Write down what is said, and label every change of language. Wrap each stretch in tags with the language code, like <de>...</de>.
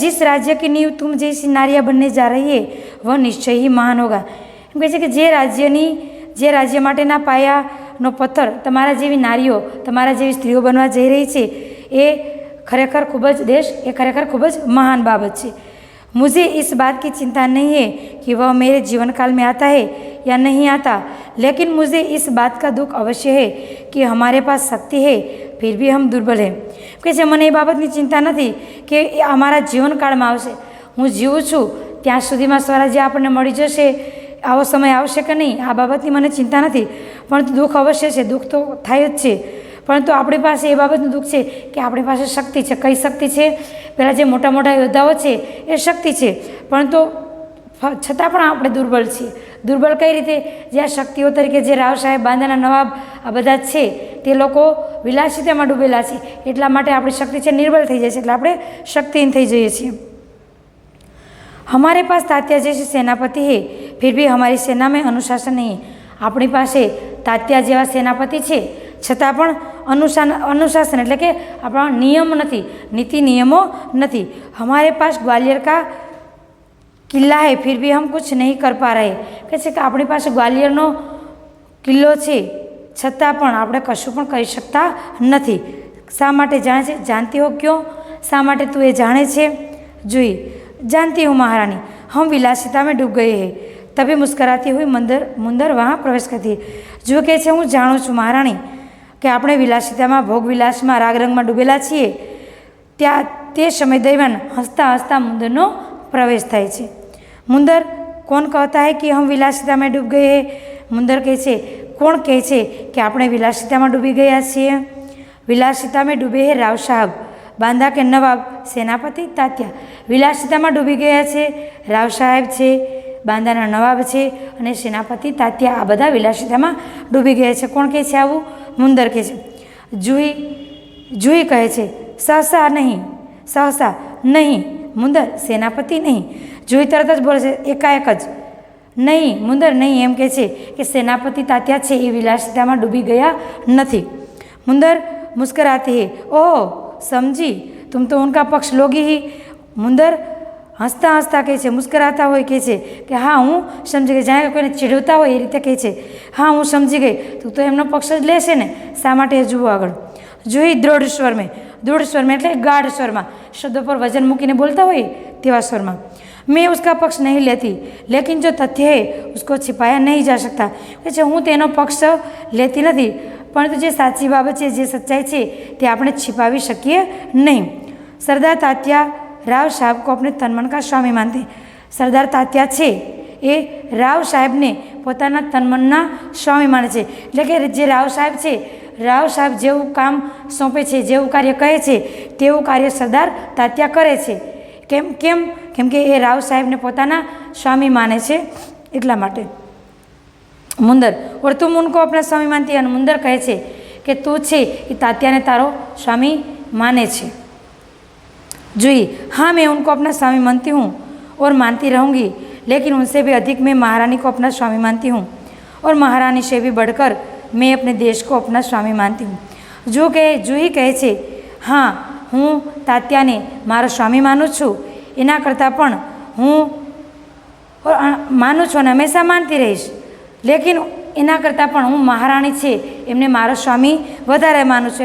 <hi>जिस राज्य की नींव तुम जैसी नारियां बनने जा रही है वह निश्चय ही महान होगा।</hi> <gu>એમ કહે છે કે જે રાજ્ય માટેના પાયાનો પથ્થર તમારા જેવી નારીઓ, તમારા જેવી સ્ત્રીઓ બનવા જઈ રહી છે એ ખરેખર ખૂબ જ મહાન બાબત છે।</gu> <hi>मुझे इस बात की चिंता नहीं है कि वह मेरे जीवन काल में आता है या नहीं आता, लेकिन मुझे इस बात का दुख अवश्य है कि हमारे पास शक्ति है फिर भी हम दुर्बल हैं।</hi> <gu>કે છે મને એ બાબતની ચિંતા નથી કે એ અમારા જીવનકાળમાં આવશે, હું જીવું છું ત્યાં સુધીમાં સ્વરાજ્ય આપણને મળી જશે, આવો સમય આવશે કે નહીં, આ બાબતની મને ચિંતા નથી, પરંતુ દુઃખ અવશ્ય છે, દુઃખ તો થાય જ છે। પરંતુ આપણી પાસે એ બાબતનું દુઃખ છે કે આપણી પાસે શક્તિ છે। કઈ શક્તિ છે? પેલા જે મોટા મોટા યોદ્ધાઓ છે એ શક્તિ છે, પરંતુ છતાં પણ આપણે દુર્બળ છીએ. દુર્બળ કઈ રીતે? જે આ શક્તિઓ તરીકે જે રાવ સાહેબ, બાંદાના નવાબ, આ બધા છે તે લોકો વિલાસિતામાં ડૂબેલા છે, એટલા માટે આપણી શક્તિ છે નિર્બળ થઈ જાય છે, એટલે આપણે શક્તિહીન થઈ જઈએ છીએ.</gu> <hi>हमारे पास तात्या जैसे सेनापति है, फिर भी हमारी सेना में अनुशासन नहीं.</hi> <gu>આપણી પાસે તાત્યા જેવા સેનાપતિ છે, છતાં પણ अनुशासन એટલે કે આપણા નિયમ નથી, નીતિ નિયમો નથી.</gu> <hi>हमारे पास ग्वालियर का કિલ્લા હૈ, ફિર ભી હમ કુછ નહીં કર પા રહે.</hi> <gu>કહે છે કે આપણી પાસે ગ્વાલિયરનો કિલ્લો છે, છતાં પણ આપણે કશું પણ કરી શકતા નથી. શા માટે જાણે છે? જાણતી હો ક્યો? શા માટે તું એ જાણે છે?</gu> <hi>જોઈ, जानती हूँ महारानी, हम विलासिता में डूब गए हैं. तभी मुस्कराती हुई मुंदर वहाँ प्रवेश करती है.</hi> <gu>जो કહે છે હું જાણું છું મહારાણી કે આપણે વિલાસિતામાં, ભોગવિલાસમાં, રાગરંગમાં ડૂબેલા છીએ. ત્યાં તે સમય દરમિયાન હસતા હસતા મુંદરનો પ્રવેશ થાય છે.</gu> <hi>मुंदर कौन कहता है कि हम विलासिता में डूब गए हैं?</hi> <gu>मुंदर કહે છે, કોણ કહે છે કે આપણે વિલાસિતામાં ડૂબી ગયા છીએ?</gu> <hi>વિલાસિતા में डूबे हैं राव साहब, बांदा के नवाब, सेनापति तात्या.</hi> <gu>વિલાસિતામાં ડૂબી ગયા છે રાવ સાહેબ છે, બાંદાના નવાબ છે અને સેનાપતિ તાત્યા. આ બધા વિલાસિતામાં ડૂબી ગયા છે. કોણ કહે છે આવું? મુંદર કહે છે. જુહી કહે છે, સહસા નહીં. મુંદર, સેનાપતિ નહીં. જુહી તરત જ બોલે છે, એકાએક જ, નહીં મુંદર નહીં. એમ કહે છે કે સેનાપતિ તાત્યા છે એ વિલાસિતામાં ડૂબી ગયા નથી.</gu> <hi>મુંદર મુસ્કરાતી હે, ઓહ समझी, तुम तो उनका पक्ष लोगी ही.</hi> <gu>मुंदर हंसता हंसता કહે છે, મુસ્કરાતા હોય કહે છે કે હા હું સમજી ગઈ. જાણે કોઈને ચીડવતા હોય એ રીતે કહે છે, હા હું સમજી ગઈ, તું તો એમનો પક્ષ જ લેશે ને. શા માટે? જુઓ આગળ. જોઈ દૃઢ સ્વરમાં એટલે ગાઢ સ્વરમાં, શબ્દો પર વજન મૂકીને બોલતા હોય તેવા સ્વરમાં.</gu> <hi>मैं उसका पक्ष नहीं लेती, लेकिन जो तथ्य है उसको छिपाया नहीं जा सकता.</hi> <gu>કહે છે હું તેનો પક્ષ લેતી નથી, પરંતુ જે સાચી બાબત છે, જે સચ્ચાઈ છે તે આપણે छिपाવી શકીએ નહીં. સરદાર તાત્યા રાવ સાહેબ को अपने तन मन का स्वामी मानते. સરદાર તાત્યા છે એ રાવ સાહેબને પોતાના તનમનના સ્વામી માને છે. એટલે કે જે રાવ સાહેબ છે, રાવ સાહેબ જેવું કામ સોંપે છે, જેવું કાર્ય કહે છે તેવું કાર્ય સરદાર તાત્યા કરે છે. કેમ કે એ રાવ સાહેબને પોતાના સ્વામી માને છે, એટલા માટે.</gu> <hi>मुंदर, और तुम उनको अपना स्वामी मानती है.</hi> <gu>मुंदर કહે છે કે તું છે એ તાત્યાને તારો સ્વામી माने છે.</gu> <hi>જોઈ, हाँ मैं उनको अपना स्वामी मानती हूँ और मानती रहूँगी, लेकिन उनसे भी अधिक मैं महारानी को अपना स्वामी मानती हूँ, और महारानी से भी बढ़कर मैं अपने देश को अपना स्वामी मानती हूँ.</hi> <gu>જુહી કહે છે, હા હું તાત્યાને મારો સ્વામી માનું છું, એના કરતાં પણ હું માનું છું અને હંમેશા માનતી રહીશ. લેકિન એના કરતાં પણ હું મહારાણી છે એમને મારો સ્વામી વધારે માનું છું.</gu>